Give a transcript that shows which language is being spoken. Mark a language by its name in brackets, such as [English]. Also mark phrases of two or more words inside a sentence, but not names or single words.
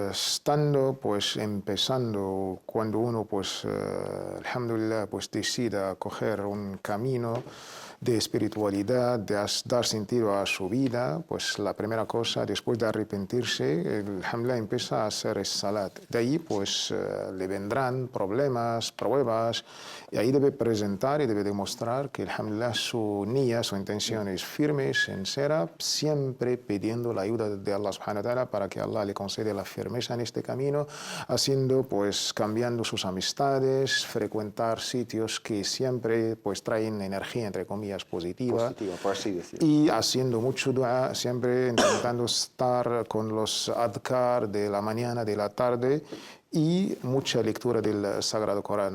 [Spanish] Empezando, cuando uno, alhamdulillah, decida coger un camino de espiritualidad, de dar sentido a su vida, pues la primera cosa, después de arrepentirse, alhamdulillah, empieza a hacer es salat. De ahí, le vendrán problemas, pruebas, y ahí debe presentar y debe demostrar que, alhamdulillah, su niya, su intención es firme, sincera, siempre pidiendo la ayuda de Allah [Arabic] سبحانه وتعالى [Spanish] para que Allah le conceda la firmeza en este camino, cambiando sus amistades, frecuentar sitios que siempre traen energía, entre comillas, positiva, por así decirlo. Y haciendo mucho dua, siempre intentando estar con los adhkar de la mañana, de la tarde, y mucha lectura del Sagrado Corán.